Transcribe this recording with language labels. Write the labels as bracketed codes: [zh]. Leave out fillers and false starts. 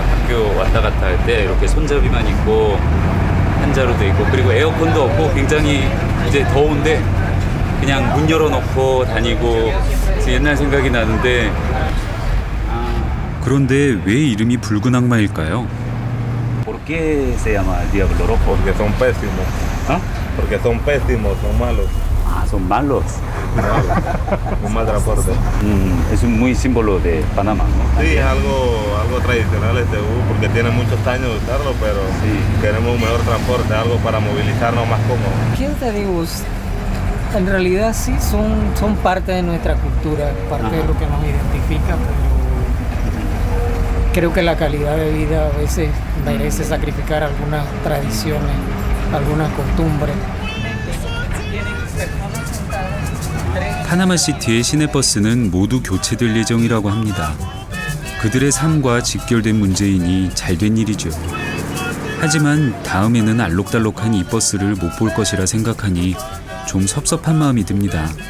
[ko] 학교 왔다 갔다 할 때 이렇게 손잡이만 있고 한자로 돼 있고 그리고 에어컨도 없고 굉장히 이제 더운데 그냥 문 열어놓고 다니고 그래서 옛날 생각이 나는데 그런데 왜 이름이 붉은 악마일까요? [es] ¿Por qué se llama Diablo Rojo? Porque son pésimos. ¿Ah? Porque son pésimos, son malos. Ah, son malos. Un mal transporte. Es un muy símbolo de Panamá, ¿no? Sí, es algo tradicional este bus porque tiene muchos años de usarlo, pero Sí. queremos un mejor transporte, algo para movilizarnos más cómodo. ¿Qué te digo? En realidad sí son parte de nuestra cultura, parte de lo que nos identifica, pero creo que la calidad de vida a veces merece sacrificar algunas tradiciones, algunas costumbres. [ko] 파나마 시티의 시내버스는 모두 교체될 예정이라고 합니다. 그들의 삶과 직결된 문제이니 잘된 일이죠. 하지만 다음에는 알록달록한 이 버스를 못 볼 것이라 생각하니 좀 섭섭한 마음이 듭니다.